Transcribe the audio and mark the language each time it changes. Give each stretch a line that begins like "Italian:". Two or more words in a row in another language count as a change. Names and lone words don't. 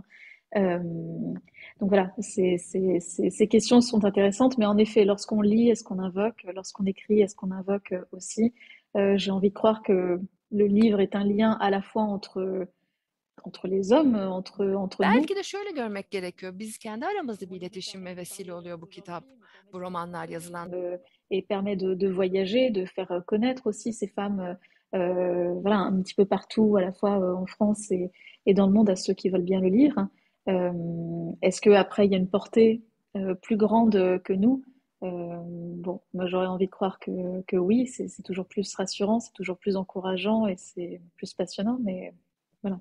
French: Donc voilà, ces questions sont intéressantes, mais en effet, lorsqu'on lit, est-ce qu'on invoque? Lorsqu'on écrit, est-ce qu'on invoque aussi? J'ai envie de croire que le livre est un lien à la fois entre entre les hommes, entre nous.
Turkish: Belki de şöyle görmek gerekiyor. Biz kendi aramızda bir iletişime vesile oluyor bu kitap, bu romanlar yazılan.
French: Et permet de voyager, de faire connaître aussi ces femmes, voilà, un petit peu partout, à la fois en France et dans le monde, à ceux qui veulent bien le lire. Est-ce qu'après, il y a une portée plus grande que nous? Bon, moi j'aurais envie de croire que oui, c'est toujours plus rassurant, c'est toujours plus encourageant et c'est plus passionnant, mais voilà.